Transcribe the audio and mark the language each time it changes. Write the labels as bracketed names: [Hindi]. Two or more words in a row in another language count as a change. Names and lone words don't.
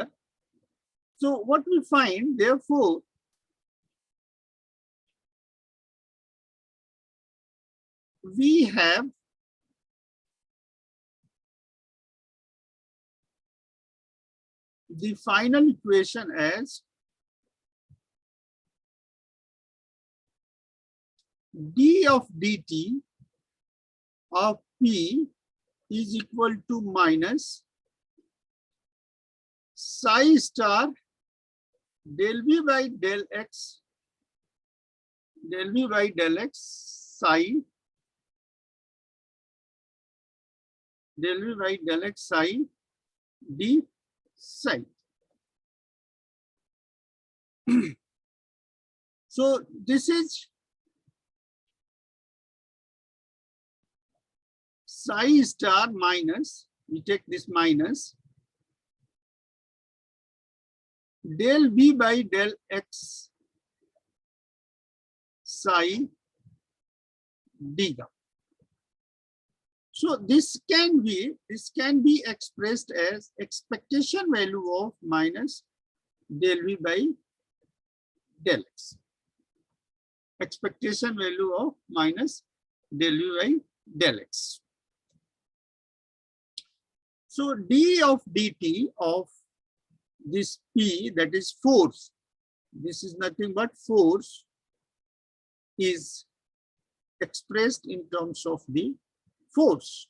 [English] So what we find, therefore, we have the final equation as d of dt of p is equal to minus psi star del v by del x psi del v by del x psi d psi. So this is psi star minus, we take this minus del v by del x psi d. So this can be expressed as expectation value of minus del v by del x. Expectation value of minus del v by del x. So d of dt of this p, that is force, this is nothing but force, is expressed in terms of the force.